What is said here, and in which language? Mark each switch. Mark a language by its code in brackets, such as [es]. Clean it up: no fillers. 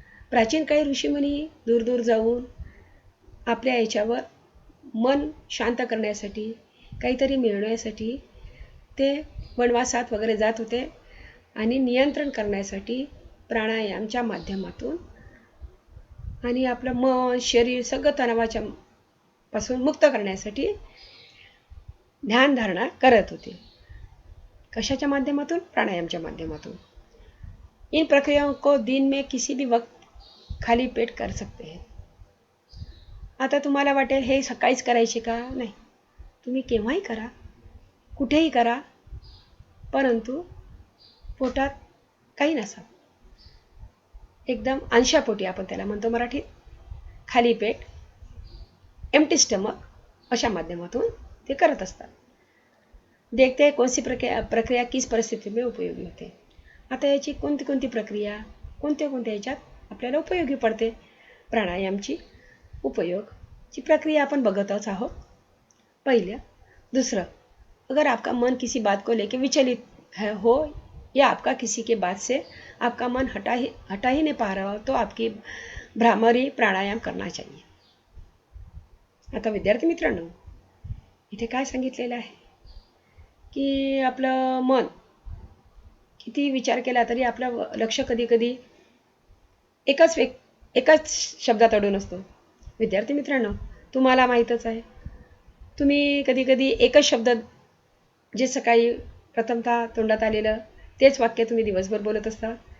[mr] प्राचीन काळी ऋषीमुनी दूर दूर जाऊन आपल्या याच्यावर मन शांत करण्यासाठी, काहीतरी मिळवण्यासाठी ते वनवासात वगैरे जात होते आणि नियंत्रण करण्यासाठी प्राणायामच्या माध्यमातून आणि आपलं मन, शरीर सगळं तणावाच्या पासून मुक्त करण्यासाठी ध्यानधारणा करत होते. कशाच्या माध्यमातून? प्राणायामच्या माध्यमातून. [hi] इन प्रक्रियाओं को दिन में किसी भी वक्त खाली पेट कर सकते हैं. [mr] आता तुम्हाला वाटेल हे सकाळीच करायचे का? नाही, तुम्ही केव्हाही करा, कुठेही करा, परंतु पोटात काही नसा, एकदम अंशापोटी, आपण त्याला म्हणतो मराठीत [hi] खाली पेट, [en] empty stomach, [mr] अशा माध्यमातून ते करत असतात. [hi] देखते हैं कौन सी प्रक्रिया किस परिस्थिती में उपयोगी होते. [mr] आता याची कोणती प्रक्रिया कोणत्या याच्यात आपल्याला उपयोगी पडते. प्राणायामची उपयोगची प्रक्रिया आपण बघतच आहोत. [hi] पहिलं. दूसरा, अगर आपका मन किसी बात को लेकर विचलित हो या आपका किसी के बात से आपका मन हटा ही नहीं पा रहा हो तो आपकी भ्रामरी प्राणायाम करना चाहिए. [mr] आता विद्यार्थी मित्रांनो, इथे काय सांगितलेलं आहे की आपलं मन किती विचार केला तरी आपलं लक्ष कधी कधी एकाच शब्दात अडून असतो. विद्यार्थी मित्रांनो, तुम्हाला माहीतच आहे, तुम्ही कधी कधी एकच शब्द जे सकाळी प्रथमतः तोंडात आलेलं तेच वाक्य तुम्ही दिवसभर बोलत असता.